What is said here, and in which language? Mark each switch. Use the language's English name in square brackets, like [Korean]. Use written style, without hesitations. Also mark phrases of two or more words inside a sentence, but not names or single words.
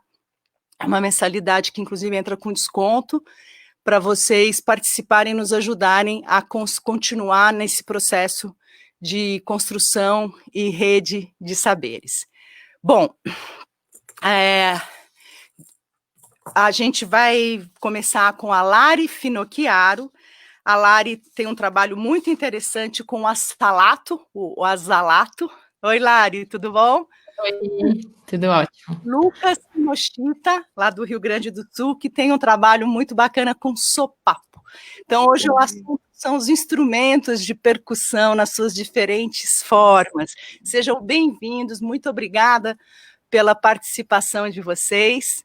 [Portuguese] É uma mensalidade que, inclusive, entra com desconto, para vocês participarem e nos ajudarem a continuar nesse processo de construção e rede de saberes. Bom, a gente vai começar com a Lari Finocchiaro. A Lari tem um trabalho muito interessante com o azalato. Oi, Lari, tudo bom? Oi, tudo ótimo. Lucas Kinoshita, lá do Rio Grande do Sul, que tem um trabalho muito bacana com sopapo. Então, hoje o assunto são os instrumentos de percussão nas suas diferentes formas. Sejam bem-vindos, muito obrigada pela participação de vocês.